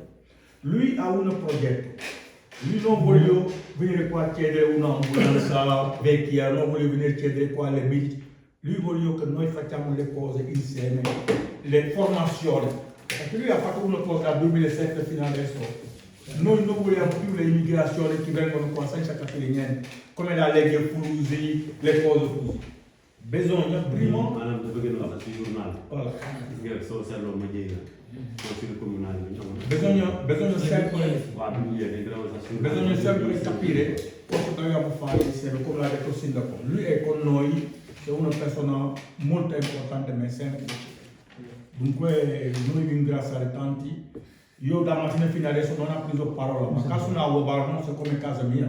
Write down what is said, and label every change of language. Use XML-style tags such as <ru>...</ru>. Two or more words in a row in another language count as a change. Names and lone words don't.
<it>Lui ha un progetto, lui non vuole venire qua a chiedere un'ambulanza vecchia, non vuole venire a chiedere qua le medici, lui vuole che noi facciamo le cose insieme, le formazioni, perché lui ha fatto una cosa dal 2007 fino adesso, noi non vogliamo più le immigrazioni che vengono qua senza capire niente, come la legge Fulusi, le cose così. Bisogna prima</it> <wo>maanaam dafa gën a wax ci journal voilà. gis nga soo seetloo ma jëy la</wo> <it>consiglio comunale</it> <wo>bi ñoom</wo> <it>bisogna sempre</it> <wo>waaw bi mu jeexee dina wax sax</wo> <it>bisogna sempre capire cosa dobbiamo fare insieme, come l'ha detto il sindaco. Lui è con noi, è una persona molto importante ma semplice. Dunque noi vi ringraziamo tanti. Io da mattina fino adesso non ho preso parola, ma caso una Vobarno è come casa mia.</it>